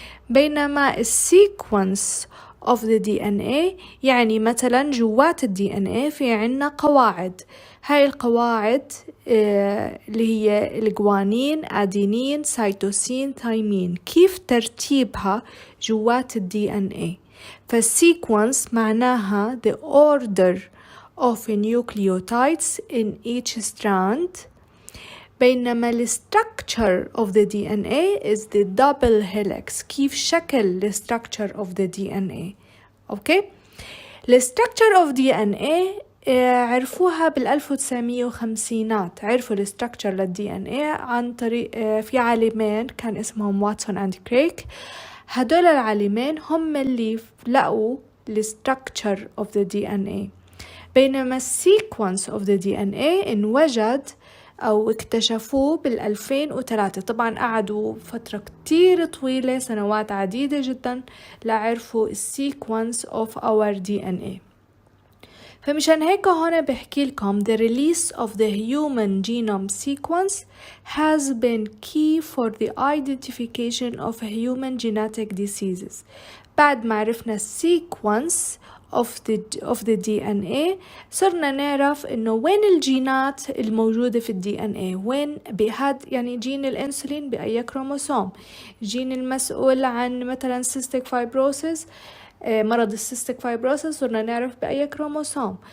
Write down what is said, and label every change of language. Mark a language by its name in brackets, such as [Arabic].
[Arabic] بينما السيكونس of the DNA يعني مثلا جوات ال DNA في عنا قواعد. هاي القواعد اللي هي الجوانين، أدينين، سيتوسين، ثايمين، كيف ترتيبها جوات ال DNA. فالسيكونس معناها [English] the order of nucleotides in each strand. [Arabic] بينما ال [English] structure of the DNA is the double helix. [Arabic] كيف شكل ال structure of the DNA. أوكي؟ ال structure of DNA عرفوها بال1950. عرفوا ال structure لل DNA عن طريق في عالمين كان اسمهم واتسون and كريك. هدول العالمين هم اللي لقوا ال structure of the DNA. بينما sequence of the DNA انوجد أو اكتشفوه بال2003. طبعا قعدوا فترة كتير طويلة، سنوات عديدة جدا، لعرفوا sequence of our DNA. فمشان هيك هون بحكي لكم [English] the release of the human genome sequence has been key for the identification of human genetic diseases. [Arabic] بعد ما عرفنا sequence of the DNA صرنا نعرف إنه وين الجينات الموجودة في الدي ان اي، وين بهاد يعني جين الانسولين بأي كروموسوم، جين المسؤول عن مثلا cystic fibrosis مرض السيستيك فايبروسيس صرنا نعرف بأي كروموسوم.